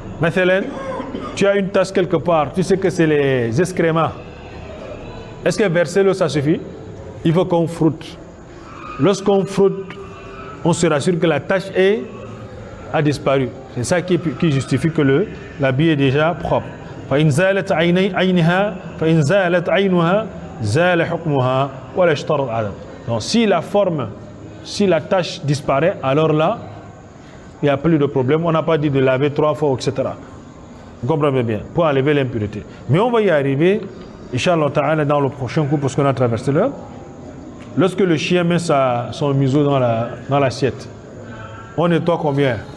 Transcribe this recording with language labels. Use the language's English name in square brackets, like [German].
[French] Maintenant, tu as une tache quelque part, tu sais que c'est les excréments. Est-ce que verser l'eau, ça suffit? Il faut qu'on frotte. Lorsqu'on frotte, on se rassure que la tache a disparu. C'est ça qui justifie que l'habit est déjà propre. [Arabic] فإن زالت عينها فإن زالت عينها زال حكمها ولا اشترط عدد. [French] Donc si la forme, si la tache disparaît, alors là, il n'y a plus de problème. On n'a pas dit de laver 3 fois, etc. Vous comprenez bien, pour enlever l'impureté. Mais on va y arriver, Inch'Allah Ta'ala, dans le prochain cours, parce qu'on a traversé l'heure. Lorsque le chien met son museau dans l'assiette, on nettoie combien?